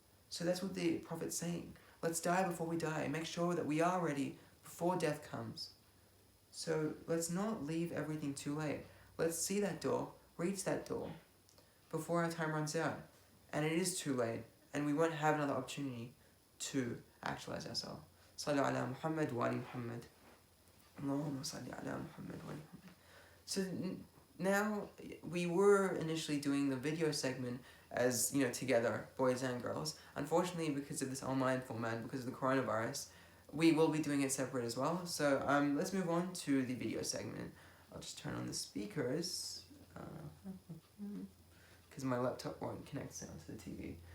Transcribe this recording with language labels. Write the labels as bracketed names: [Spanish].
[English] So that's what the Prophet's saying. Let's die before we die and make sure that we are ready before death comes. So let's not leave everything too late. Let's see that door, reach that door, before our time runs out. and it is too late, and we won't have another opportunity to actualize ourselves. [Arabic] صلوا على محمد وآل محمد. اللهم صل على محمد وآل محمد. [English] So now we were initially doing the video segment as together, boys and girls. Unfortunately, because of this online format, because of the coronavirus, we will be doing it separate as well. So let's move on to the video segment. I'll just turn on the speakers because my laptop won't connect sound to the TV.